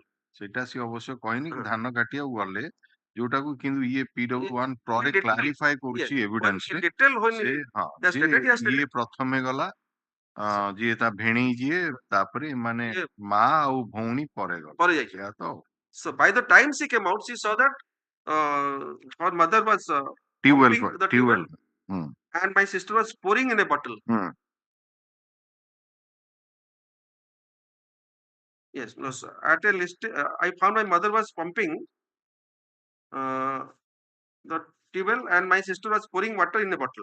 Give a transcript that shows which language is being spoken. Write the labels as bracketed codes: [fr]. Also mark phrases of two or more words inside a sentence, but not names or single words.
[or] ସେଇଟା ସିଏ ଅବଶ୍ୟ କହିନି କି ଧାନ କାଟିବାକୁ ଗଲେ ଯୋଉଟାକୁ କିନ୍ତୁ ଇଏ PW1 ପରେ କ୍ଲାରିଫାଏ କରୁଛି ଏଭିଡେନ୍ସ ରେ ସେ ହଁ ଯେ ଇଏ ପ୍ରଥମେ ଗଲା ଯିଏ ତା ଭେଣେଇ ଯିଏ ତାପରେ ମାନେ ମା ଆଉ ଭଉଣୀ ପରେ ଗଲେ ସେଇଆ ତ [en] so by the time she came out she saw that her mother was pumping the tubewell and my sister was pouring in a bottle. Yes, no, sir. At a list, I found my mother was pumping the tubewell and my sister was pouring water in a bottle.